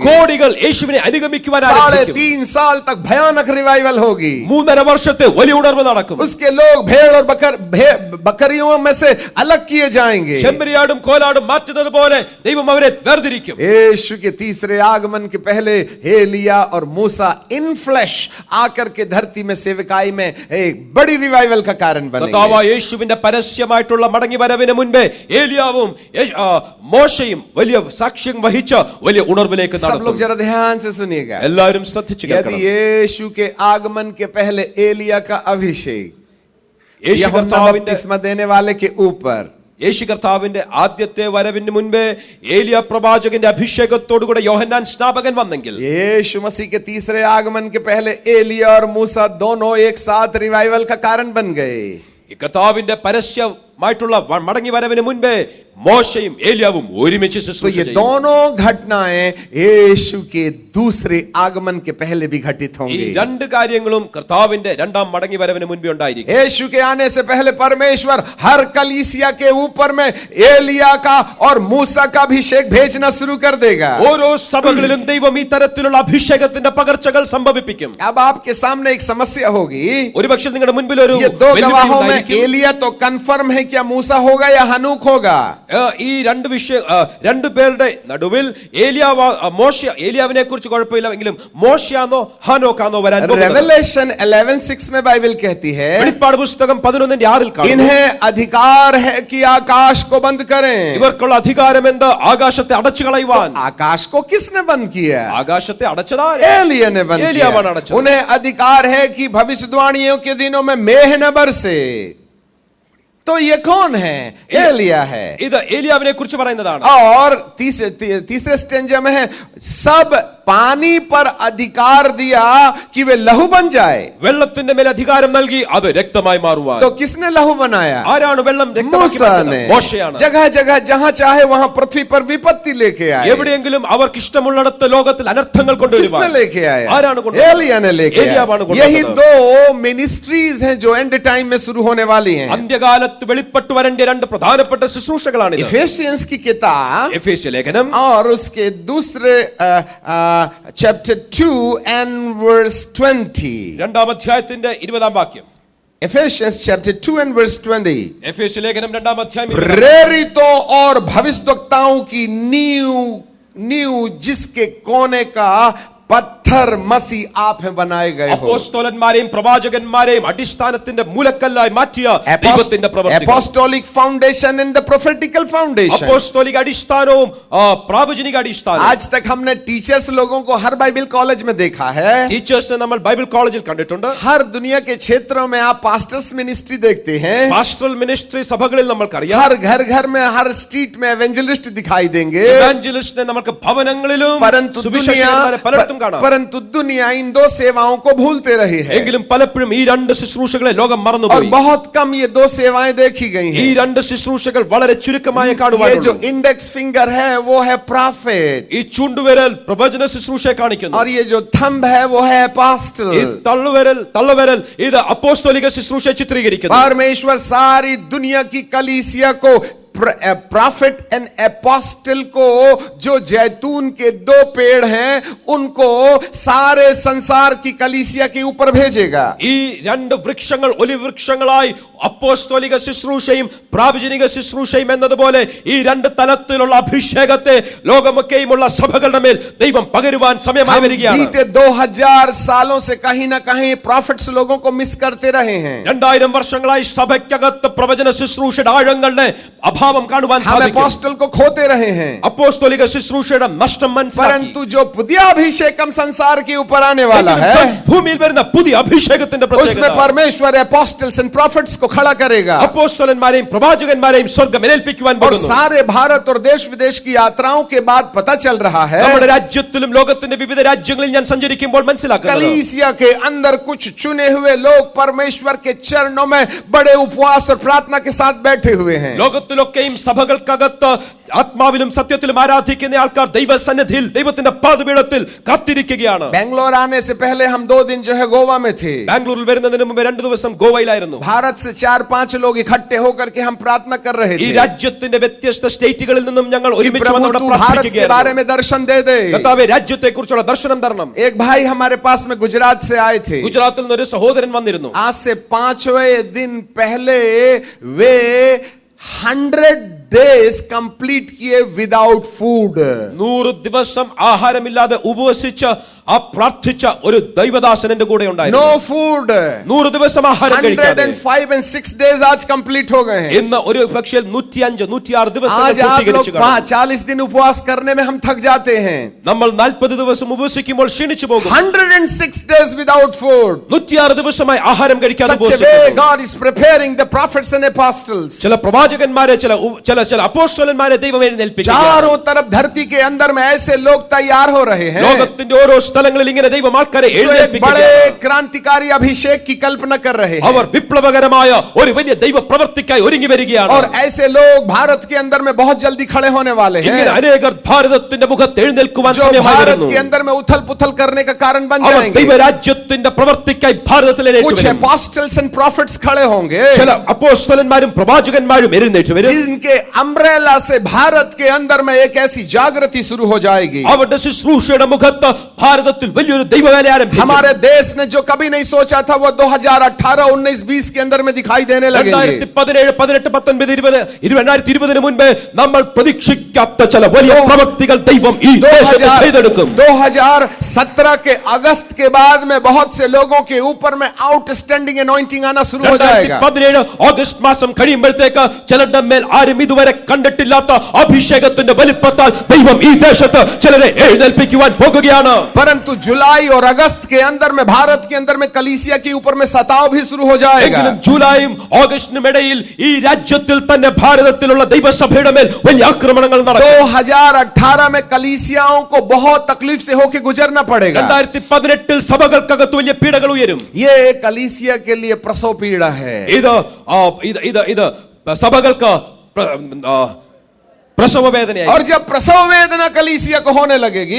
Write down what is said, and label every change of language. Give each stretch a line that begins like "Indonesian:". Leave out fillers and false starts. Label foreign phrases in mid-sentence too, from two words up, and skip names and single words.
Malayalam: കോടികൾ യേശുവിനെ അനുഗമിക്കുവാൻ ആരംഭിക്കും.
Hindi: 3.5 साल तक भयानक रिवाइवल होगी.
Malayalam: 3.5 വർഷത്തെ വലിയ ഉണർവ് നടക്കും.
Hindi: उसके लोग भेड़ और बकरियों में से अलग किए जाएंगे.
Malayalam: ചെമ്മരിയാടും കോലാടും മാറ്റുന്നത് പോലെ ദൈവം അവരെ വേർതിരിക്കും.
Hindi: यीशु के तीसरे आगमन के पहले एलिया और मूसा इन फ्लैश आकर के धरती में सेवकाई में एक बड़ी रिवाइवल का कारण बनेंगे.
Malayalam: കർത്താവായ യേശുവിന്റെ പരസ്യമായിട്ടുള്ള മടങ്ങി വരവിന് മുൻപേ ഏലിയാവും മോശയും വലിയ സാക്ഷ്യം വഹിച്ച വലിയ ഉണർവിലേക്ക്
Hindi: सब लोग
Malayalam: നടക്കും.
Hindi: जरा ध्यान से सुनिएगा.
Malayalam: എല്ലാവരും ശ്രദ്ധിച്ചു
Hindi: यदि
Malayalam: കേൾക്കണം.
Hindi: यीशु के आगमन के पहले एलिया का अभिषेक
Malayalam: യേശു
Hindi: यूहन्ना
Malayalam: കർത്താവിന്റെ
Hindi: बपतिस्मा देने वाले के ऊपर,
Malayalam: യേശു കർത്താവിന്റെ ആദ്യത്തെ വരവിന് മുൻപേ ഏലിയ പ്രവാചകന്റെ അഭിഷേകത്തോടുകൂടെ യോഹന്നാൻ സ്നാപകൻ വന്നെങ്കിൽ,
Hindi: यीशु मसीह के तीसरे आगमन के पहले एलिया और मूसा दोनों एक साथ रिवाइवल का कारण बन गए.
Malayalam: ഈ കർത്താവിന്റെ പരസ്യമായിട്ടുള്ള മടങ്ങി വരവിന് മുൻപേ മോശയും ഏലിയാവും ഒരുമിച്ച്
Hindi: तो
Malayalam: ശുശ്രൂഷ
Hindi: ये
Malayalam: ചെയ്യും.
Hindi: दोनों घटनाएं यीशु के दूसरे आगमन के पहले भी घटित
Malayalam: ഈ
Hindi: होंगी.
Malayalam: രണ്ട് കാര്യങ്ങളും കർത്താവിന്റെ രണ്ടാം മടങ്ങി വരവിന് മുൻപേ ഉണ്ടായിരിക്കും.
Hindi: यीशु के आने से पहले परमेश्वर हर कलीसिया के ऊपर में एलिया का और मूसा का अभिषेक भेजना शुरू कर देगा.
Malayalam: ഓരോ സഭകളിലും ദൈവം ഈ തരത്തിലുള്ള അഭിഷേകത്തിന്റെ പകർച്ചകൾ സംഭവിപ്പിക്കും.
Hindi: अब आपके सामने एक समस्या होगी.
Malayalam: ഒരുപക്ഷെ നിങ്ങളുടെ മുൻപിൽ ഒരു
Hindi: ये दो
Malayalam: വെല്ലുവിളി
Hindi: गवाहों में
Malayalam: ഉണ്ടായിരിക്കും.
Hindi: एलिया तो कंफर्म है क्या मूसा होगा या हनूक होगा.
Malayalam: ഈ രണ്ടു പേരുടെ നടുവിൽ ഏലിയാവിനെ കുറിച്ച് കുഴപ്പമില്ലെങ്കിലും മോശയാണോ ഹാനോക്കാണോ വരാൻ പോകുന്നത്?
Hindi: रेवलेशन 11:6 में बाइबल कहती है,
Malayalam: വെളിപ്പാട് പുസ്തകം 11:6 കാണുന്നു,
Hindi: इन्हें अधिकार है कि आकाश को बंद करें. ഇവർക്കുള്ള അധികാരം എന്ത്? ആകാശത്തെ അടച്ചു കളയുവാൻ. आकाश को किसने बंद किया?
Malayalam: ആകാശത്തെ അടച്ചതാ
Hindi: एलिया ने बंद
Malayalam: एलियावान
Hindi: किया. अड़चन. उन्हें अधिकार है कि भविष्यवाणियों के दिनों में मेह न बरसे. तो ये कौन है? एलिया है.
Malayalam: ഇത് ഏലിയാവിനെ കുറിച്ച് പറയുന്നതാണ്.
Hindi: और तीसरे स्टेंजा में है, सब पानी पर अधिकार दिया कि वे लहू बन जाए.
Malayalam: വെള്ളത്തിന്റെ മേൽ അധികാരം നൽകി അത് രക്തമായി മാറുവാൻ.
Hindi: तो किसने लहू बनाया?
Malayalam: ആരാണ് വെള്ളം രക്തമാക്കി
Hindi: मूसा
Malayalam: മാറ്റിയത്?
Hindi: ने.
Malayalam: മോശയാണ്.
Hindi: जगह जगह जहां चाहे वहां पृथ्वी पर विपत्ति लेके आए.
Malayalam: എവിടെയെങ്കിലും അവർക്ക് ഇഷ്ടമുള്ളിടത്ത് ലോകത്തിൽ അനർത്ഥങ്ങൾ
Hindi: किसने
Malayalam: കൊണ്ടുവരുവാൻ
Hindi: लेके आया?
Malayalam: ആരാണ് കൊണ്ടുവരുന്നത്?
Hindi: एलिया ने लेके
Malayalam: एलियावान
Hindi: आया.
Malayalam: കൊണ്ടുവന്നത്.
Hindi: यही दो मिनिस्ट्रीज हैं जो
English: end time
Hindi: में शुरू होने वाली हैं.
Malayalam: അന്ത്യകാലത്ത് വെളിപ്പെട്ടു വരേണ്ട രണ്ട് പ്രധാനപ്പെട്ട ശുശ്രൂഷകളാണ് ഇത്.
Hindi: इफेसियंस की किताब
Malayalam: എഫേസ്യ ലേഖനം
Hindi: और उसके दूसरे
English: chapter 2 and verse 20.
Malayalam: രണ്ടാം അധ്യായത്തിന്റെ 20-ാം വാക്യം.
English: Ephesians chapter 2 and verse 20.
Malayalam: എഫേസ്യ ലേഖനം രണ്ടാം അധ്യായം
Hindi: प्रेरितों और भविष्यद्वक्ताओं की नींव जिसके कोने का पत्थर पत्थर मसीह आप हैं बनाए गए हो।
Malayalam: അപ്പോസ്തലന്മാരെയും പ്രവാചകന്മാരെയും അടിസ്ഥാനത്തിന്റെ മൂലക്കല്ലായി മാറ്റിയ ദൈവത്തിന്റെ പ്രവൃത്തി.
English: Apostolic foundation and the prophetical foundation.
Malayalam: അപ്പോസ്തലിക അടിസ്ഥാനവും പ്രാവചനിക അടിസ്ഥാനവും.
Hindi: आज तक हमने टीचर्स लोगों को हर बाइबल कॉलेज में देखा है।
Malayalam: ടീച്ചേഴ്സിനെ നമ്മൾ ബൈബിൾ കോളേജിൽ കണ്ടിട്ടുണ്ട്.
Hindi: हर दुनिया के क्षेत्रों में आप
English: pastors ministry
Hindi: देखते हैं।
English: pastoral ministry
Malayalam: സഭകളിൽ നമ്മൾക്കറിയാം.
Hindi: हर घर घर में हर स्ट्रीट में एवेंजलिस्ट दिखाई देंगे।
Malayalam: ഇവാഞ്ചലിസ്റ്റിനെ നമുക്ക് ഭവനങ്ങളിലും സുവിശേഷകന്മാരെ പലയിടത്തും കാണാം.
Hindi: परंतु दुनिया इन दो सेवाओं को भूलते रही है।
Malayalam: എങ്കിലും പലപ്പോഴും ഈ രണ്ട് ശുശ്രൂഷകളെ ലോകം
Hindi: और
Malayalam: മറന്നുപോയി.
Hindi: बहुत कम ये दो सेवाएं देखी गई
Malayalam: ഈ
Hindi: हैं।
Malayalam: രണ്ട് ശുശ്രൂഷകൾ വളരെ ചുരുക്കമായ
Hindi: ये जो
Malayalam: കാണുവാനുള്ളൂ.
English: index finger
Hindi: है वो है प्रॉफिट,
Malayalam: ഈ ചൂണ്ടുവിരൽ പ്രവചന ശുശ്രൂഷയെ കാണിക്കുന്നു.
Hindi: और ये जो थंब है वो है अपोस्टल।
Malayalam: ഈ തള്ളുവിരൽ ഇത് അപ്പോസ്തലിക ശുശ്രൂഷയെ ചിത്രീകരിക്കുന്നു.
Hindi: परमेश्वर सारी दुनिया की कलीसिया को
English: prophet and apostle
Hindi: को, जो जैतून के दो पेड़ हैं उनको सारे संसार की कलीसिया के ऊपर भेजेगा।
Malayalam: ഈ രണ്ട് വൃക്ഷങ്ങൾ ഒലിവ് വൃക്ഷങ്ങളായി അപ്പോസ്തലിക ശുശ്രൂഷയും പ്രാവചനിക ശുശ്രൂഷയും എന്നതുപോലെ ഈ രണ്ട് തലത്തിലുള്ള അഭിഷേകത്തെ ലോകമൊക്കെയുമുള്ള സഭകളുടെ മേൽ ദൈവം പകരുവാൻ സമയമായി വരികയാണ്.
Hindi: बीते 2000 सालों से कहीं ना कहीं प्रॉफिट्स लोगों को मिस करते रहे हैं।
Malayalam: 2000 വർഷങ്ങളായി സഭയ്ക്കകത്ത് പ്രവചന ശുശ്രൂഷയുടെ ആഴങ്ങളുടെ അഭാവം കാണുവാൻ
Hindi: हम
Malayalam: സാധിക്കും.
Hindi: अपोस्टल को खोते रहे हैं।
Malayalam: അപ്പോസ്തലിക ശുശ്രൂഷയുടെ നഷ്ടം മനസ്സിലാക്കി.
Hindi: परंतु जो पुदिया अभिषेकम संसार के ऊपर आने वाला है,
Malayalam: ഭൂമിയിൽ വരുന്ന പുതിയ അഭിഷേകത്തിന്റെ
Hindi: उसमें
Malayalam: പ്രത്യേകത
Hindi: परमेश्वर
English: apostles and prophets
Hindi: को खड़ा करेगा।
Malayalam: അപ്പോസ്തലന്മാരെയും പ്രവാചകന്മാരെയും സ്വർഗ്ഗം ഏൽപ്പിക്കുവാൻ
Hindi: और
Malayalam: പോകുന്നു.
Hindi: सारे भारत और देश विदेश की यात्राओं के बाद पता चल रहा है,
Malayalam: നമ്മുടെ രാജ്യത്തിലും ലോകത്തിന്റെ വിവിധ രാജ്യങ്ങളിൽ ഞാൻ സഞ്ചരിക്കുമ്പോൾ മനസ്സിലാക്കുന്നത്
Hindi: कलीसिया के अंदर कुछ चुने हुए लोग परमेश्वर के चरणों में बड़े उपवास और प्रार्थना के साथ बैठे हुए हैं।
Malayalam: ലോകത്തിലൊക്കെയും സഭകൾക്കകത്ത് ആത്മാവിലും സത്യത്തിലും ആരാധിക്കുന്ന ആൾക്കാർ ദൈവസന്നിധിയിൽ ദൈവത്തിന്റെ പാദപീഠത്തിൽ കാത്തിരിക്കുകയാണ്.
Hindi: बेंगलोर आने से पहले हम 2 दिन जो है गोवा में थे।
Malayalam: ബാംഗ്ലൂരിൽ വരുന്നതിന് മുമ്പ് 2 ദിവസം ഗോവയിലായിരുന്നു.
Hindi: भारत से 4-5 लोग इकट्ठे होकर के हम प्रार्थना कर रहे
Malayalam: ഈ
Hindi: थे।
Malayalam: രാജ്യത്തിന്റെ വ്യത്യസ്ത സ്റ്റേറ്റുകളിൽ നിന്നും ഞങ്ങൾ ഒരുമിച്ച്
Hindi: प्रभु
Malayalam: വന്ന് അവിടെ
Hindi: तू भारत के बारे
Malayalam: പ്രാർത്ഥിക്കുകയായിരുന്നു.
Hindi: में दर्शन दे दे।
Malayalam: കർത്താവേ രാജ്യത്തെക്കുറിച്ചുള്ള ദർശനം തരണം.
Hindi: एक भाई हमारे पास में गुजरात से आए थे।
Malayalam: ഗുജറാത്തിൽ നിന്ന് ഒരു സഹോദരൻ വന്നിരുന്നു.
Hindi: आज से 5वें दिन पहले वे
English: 100 days complete
Hindi: किए
English: without food.
Malayalam: 100 ദിവസം ആഹാരമില്ലാതെ ഉപവസിച്ച് ആ പ്രാർത്ഥിച്ച ഒരു ദൈവദാസൻ എന്റെ കൂടെ ഉണ്ടായിരുന്നു.
English: no food.
Malayalam: 100 ദിവസം ആഹാരം കഴിക്കാതെ.
English: 105 and 6 days
Hindi: आज कंप्लीट हो गए हैं।
Malayalam: ഇന്ന് ഒരു പക്ഷേ 105 106 ദിവസം
Hindi: आज आप लोग 40 दिन उपवास करने में हम थक जाते हैं।
Malayalam: നമ്മൾ 40 ദിവസം ഉപവസിക്കുമ്പോൾ ക്ഷീണിച്ചു പോകും.
English: 106 days without food।
Malayalam: 106 ദിവസമായി ആഹാരം കഴിക്കാതെ
English: Such a way
Malayalam: ഉപവസിക്കുന്നു.
English: God is preparing the prophets and apostles।
Malayalam: ചില പ്രവാചകന്മാരെ ചില അപ്പോസ്തലന്മാരെ ദൈവം എഴുന്നേൽപ്പിക്കുന്നു.
Hindi: चारों तरफ धरती के अंदर में ऐसे लोग तैयार हो रहे हैं
Malayalam: ലോകത്തിന്റെ ഓരോ സ്ഥലങ്ങളിൽ ഇങ്ങനെ ദൈവം ആൾക്കാരെ
Hindi: जो एक
Malayalam: എഴുന്നേൽപ്പിക്കുന്നു.
Hindi: बड़े क्रांतिकारी अभिषेक की कल्पना कर रहे हैं।
Malayalam: അവർ വിപ്ലവകരമായ ഒരു വലിയ ദൈവ പ്രവൃത്തിക്കായി ഒരുങ്ങി വരികയാണ്.
Hindi: और ऐसे लोग भारत के अंदर में बहुत जल्दी खड़े होने वाले हैं,
Malayalam: ഇങ്ങനെ അനേകർ ഭാരതത്തിന്റെ മുഖത്ത് എഴുന്നേൽക്കുവാൻ
Hindi: जो
Malayalam: സമയമായി
Hindi: भारत
Malayalam: വരുന്നു.
Hindi: के अंदर में उथल पुथल करने का कारण बन
Malayalam: അവർ
Hindi: जाएंगे।
Malayalam: ദൈവരാജ്യത്തിന്റെ പ്രവൃത്തിക്കായി ഭാരതത്തിലേക്ക്
Hindi: कुछ
Malayalam: വരും.
English: apostles and prophets
Hindi: खड़े होंगे
Malayalam: ചില അപ്പോസ്തലന്മാരും പ്രവാചകന്മാരും എഴുന്നേറ്റ് വരും.
Hindi: जिनके अम्ब्रेला से भारत के अंदर में एक ऐसी जागृति शुरू हो जाएगी।
Malayalam: അവരുടെ ശുശ്രൂഷയുടെ മുഖത്ത് ഭാരതത്തിൽ വലിയൊരു ദൈവവേല ആരംഭിക്കും.
Hindi: हमारे देश ने जो कभी नहीं सोचा था वो 2018, 19, 20 के अंदर में दिखाई देने लगेंगे।
Malayalam: 2017, 18, 19, 20, 2020 മുൻപ് നമ്മൾ പ്രതീക്ഷിക്കാത്ത ചില വലിയ പ്രവൃത്തികൾ ദൈവം ഈ ദേശത്ത് ചെയ്തെടുക്കും.
Hindi: 2017 के अगस्त के बाद में बहुत से लोगों के ऊपर में
English: outstanding anointing
Hindi: आना शुरू हो जाएगा।
Malayalam: 2017 ഓഗസ്റ്റ് മാസം കഴിയുമ്പോഴത്തേക്ക് ചിലരുടെ മേൽ ആരും ഇതുവരെ കണ്ടിട്ടില്ലാത്ത അഭിഷേകത്തിന്റെ വലിപ്പത്താൽ ദൈവം ഈ ദേശത്ത് ചിലരെ എഴുന്നേൽപ്പിക്കുവാൻ പോകുകയാണ്.
Hindi: परंतु जुलाई और अगस्त के अंदर में भारत के अंदर में कलीसिया के ऊपर में सताव भी शुरू हो जाएगा।
Malayalam: ജൂലൈയും ഓഗസ്റ്റിനും ഇടയിൽ ഈ രാജ്യത്തിൽ തന്നെ ഭാരതത്തിലുള്ള ദൈവസഭയുടെ മേൽ വലിയ ആക്രമണങ്ങൾ നടക്കും.
Hindi: 2018 में कलीसियाओं को बहुत तकलीफ से होकर गुजरना पड़ेगा।
Malayalam: 2018 സഭകൾക്കകത്ത് വലിയ പീഡകൾ ഉയരും.
Hindi: ये कलीसिया के लिए प्रसव पीड़ा है।
Malayalam: ഇത് സഭകൾക്ക് പ്രസവ വേദനയായി.
Hindi: और जब प्रसव वेदना कलीसिया को होने लगेगी,